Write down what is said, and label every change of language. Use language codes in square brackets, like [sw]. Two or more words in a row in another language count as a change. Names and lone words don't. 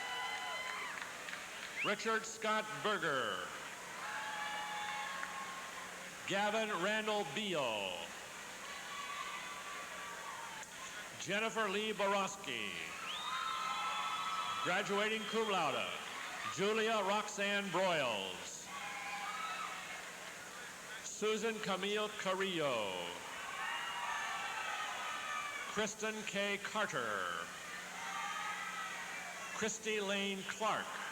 [en] Richard Scott Berger. Gavin Randall Beal. Jennifer Lee Borowski. Graduating [la] cum laude, [en] Julia Roxanne Broyles. Susan Camille Carrillo. Kristen K. Carter. Christy Lane Clark.